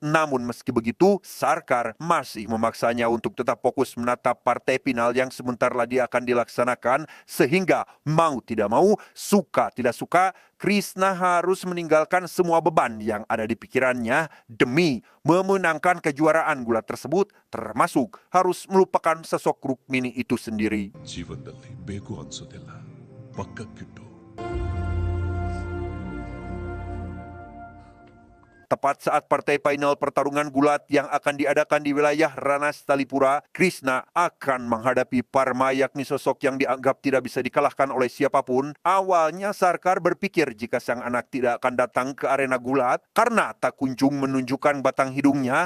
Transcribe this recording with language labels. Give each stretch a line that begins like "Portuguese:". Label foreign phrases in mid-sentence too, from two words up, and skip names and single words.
Indonesian: Namun meski begitu, Sarkar masih memaksanya untuk tetap fokus menatap partai final yang sebentar lagi akan dilaksanakan. Sehingga mau tidak mau, suka tidak suka, Krishna harus meninggalkan semua beban yang ada di pikirannya demi memenangkan kejuaraan gulat tersebut, termasuk harus melupakan sosok Rukmini itu sendiri.
Kannada: ಜೀವನದಲ್ಲಿ ಬೇಕು ಅನ್ಸೋದಿಲ್ಲ ಪಕ್ಕಕ್ಕಿಟ್ಟು
Indonesian: Tepat saat partai final pertarungan gulat yang akan diadakan di wilayah Ranas Talipura, Krishna akan menghadapi Parma, yakni sosok yang dianggap tidak bisa dikalahkan oleh siapapun. Awalnya Sarkar berpikir jika sang anak tidak akan datang ke arena gulat karena tak kunjung menunjukkan batang hidungnya.